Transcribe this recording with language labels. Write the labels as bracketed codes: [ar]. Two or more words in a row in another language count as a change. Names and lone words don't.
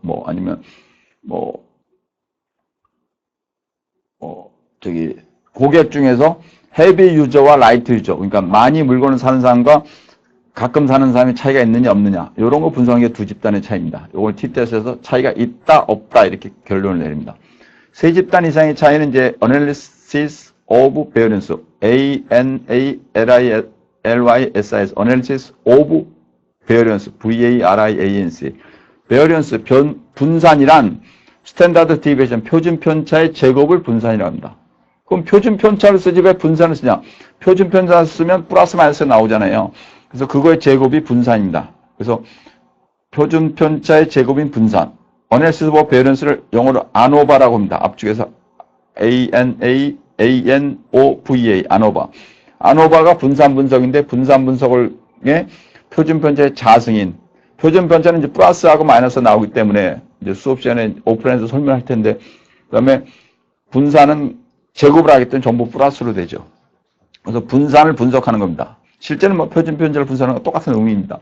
[ko] 뭐, 아니면, 고객 중에서 헤비 유저와 라이트 유저, 그러니까 많이 물건을 사는 사람과 가끔 사는 사람이 차이가 있느냐, 없느냐, 이런 거 분석하는 게 두 집단의 차이입니다. 이걸 T-테스트에서 차이가 있다, 없다, 이렇게 결론을 내립니다. 세 집단 이상의 차이는 이제 [en] Analysis of Variance, A-N-A-L-I-L-Y-S-I-S, Analysis of Variance, V-A-R-I-A-N-C. [ko] Variance, 분산이란 [en] standard deviation, [ko] 표준 편차의 제곱을 분산이라고 합니다. 그럼 표준 편차를 쓰지 왜 분산을 쓰냐? 표준 편차를 쓰면 [en] plus minus [ko] 나오잖아요. 그래서 그거의 제곱이 분산입니다. 그래서 표준 편차의 제곱인 분산. [en] Analysis of Variance [ko] 를 영어로 ANOVA라고 합니다. 앞쪽에서 A-N-A-A-N-O-V-A, ANOVA. ANOVA가 분산 분석인데 분산 분석의 표준 편차의 자승인. 표준 편차는 이제 플러스하고 마이너스 나오기 때문에 이제 수업 시간에 오프라인에서 설명할 텐데, 그 다음에 분산은 제곱을 하기 때문에 전부 플러스로 되죠. 그래서 분산을 분석하는 겁니다. 실제는 뭐 표준 편차를 분석하는 건 똑같은 의미입니다.